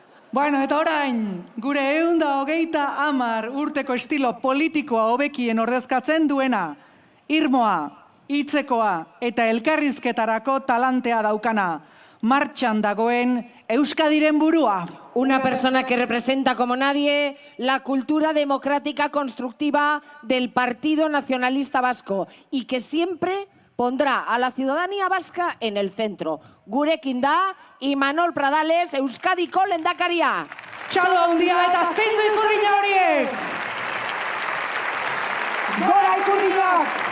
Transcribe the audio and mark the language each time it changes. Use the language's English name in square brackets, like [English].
[Basque] Bueno, eta orain, gure 130 urteko estilo politikoa hobekien ordezkatzen duena, irmoa, hitzekoa eta elkarrizketarako talantea daukana, martxan dagoen Euskadiren burua. [Spanish] Una persona que representa como nadie la cultura democrática constructiva del Partido Nacionalista Vasco y que siempre pondrá a la ciudadanía vasca en el centro. [Basque] Gurekin da Imanol Pradales, Euskadiko lehendakaria. Txalo handia eta aztendu ikurriña horiek! Gora ikurriñak!